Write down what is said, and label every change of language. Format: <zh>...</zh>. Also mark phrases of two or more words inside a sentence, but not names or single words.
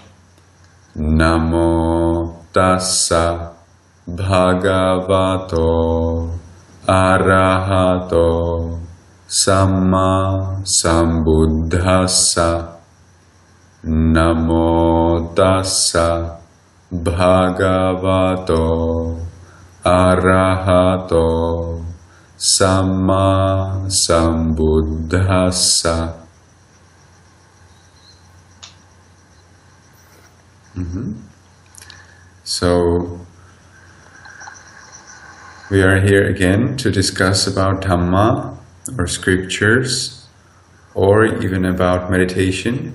<pi>Namo tassa bhagavato arahato samma sambuddhassa. Namo tassa bhagavato arahato samma sambuddhassa.</pi> <en>So we are here again to discuss about Dhamma or scriptures or even about meditation.</en>